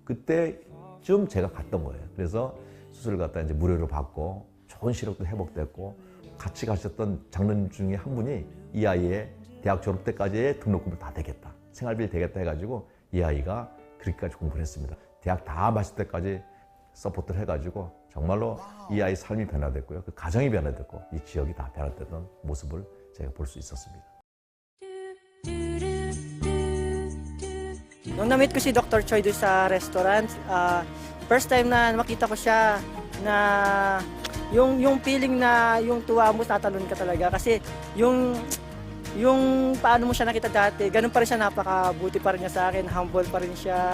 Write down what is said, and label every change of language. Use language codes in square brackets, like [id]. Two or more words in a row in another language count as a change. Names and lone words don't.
[ko] 그때쯤 제가 갔던 거예요. 그래서 수술을 갖다 이제 무료로 받고 좋은 시력도 회복됐고, 같이 가셨던 장로님 중에 한 분이 이 아이의 대학 졸업 때까지의 등록금을 다 대겠다, 생활비를 대겠다 해가지고 이 아이가 그렇게까지 공부를 했습니다. 대학 다 마칠 때까지 서포트를 해가지고 정말로 이 아이 삶이 변화됐고요. 그 가정이 변화됐고 이 지역이 다 변화됐던 mo습을 제가 볼 수 있었습니다. [tl] Nung na-meet ko si Dr. Choi doon sa restaurant, [en] first time [tl] na makita ko siya na yung feeling na yung tuwa mo, tatalon ka talaga. Kasi yung paano mo siya nakita dati, ganun pa rin siya, napakabuti pa rin niya sa akin, humble pa rin siya.